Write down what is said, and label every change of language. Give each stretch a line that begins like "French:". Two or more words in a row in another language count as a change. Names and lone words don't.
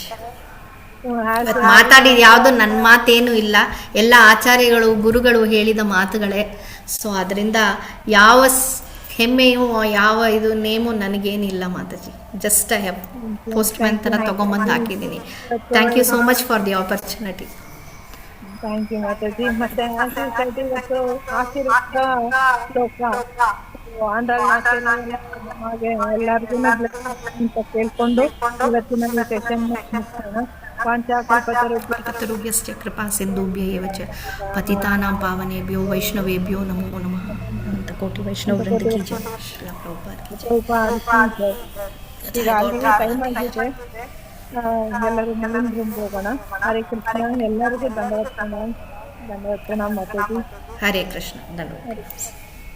Kannada: ಇವತ್ತು ಮಾತಾಡಿದ ಯಾವುದು ನನ್ನ ಮಾತೇನು ಇಲ್ಲ, ಎಲ್ಲ ಆಚಾರ್ಯಗಳು ಗುರುಗಳು ಹೇಳಿದ ಮಾತುಗಳೇ. ಸೊ ಅದರಿಂದ ಯಾವ ಹೆಮ್ಮೆಯು ಯಾವ ಇದು ನೇಮು ನನಗೇನಿಲ್ಲ ಮಾತಾಜಿ.
English: just I have post man
Kannada: ಥರ ತೊಗೊಂಬಂದು ಹಾಕಿದ್ದೀನಿ.
English: thank you so much for the opportunity. thank you ಮಾತಾಜಿ.
Kannada: ಮತ್ತೆ ಇವತ್ತು ಆಶೀರ್ವಾದ ಶ್ಲೋಕ ಹಾಗೆ ಎಲ್ಲರಿಗೂ ಅಂತ ಕೇಳ್ಕೊಂಡು ಇವತ್ತಿನ ಸೆಷನ್ ಮುಗಿಸೋಣ.
Sanskrit: ಪಾಂಚಾಕಲ್ಪತರುಭ್ಯಶ್ಚ ಕೃಪಾ ಸಿಂಧುಭ್ಯ ಏವ ಚ ಪತಿತಾನಾಂ ಪಾವನೇಭ್ಯೋ ವೈಷ್ಣವೇಭ್ಯೋ ನಮೋ ನಮಃ.
Kannada: ಅಂತ ಕೋಟಿ ವೈಷ್ಣವರಿಂದ
Hindi: की जय.
Kannada: ಶ್ರೀಲ ಪ್ರಭುಪಾದ
Hindi: की जय.
Kannada: ಈಗ ಆಲ್ರೆಡಿ ಟೈಮ್ ಆಗಿದೆ. ಎಲ್ಲರೂ ಮುಂದಿನ ರೂಮ್ ಹೋಗೋಣ. ಹರೇ ಕೃಷ್ಣ. ಎಲ್ಲರಿಗೂ ಧನ್ಯವಾದ ಮಾತಾಜಿ. ಹರೇ ಕೃಷ್ಣ. ಧನ್ಯವಾದ.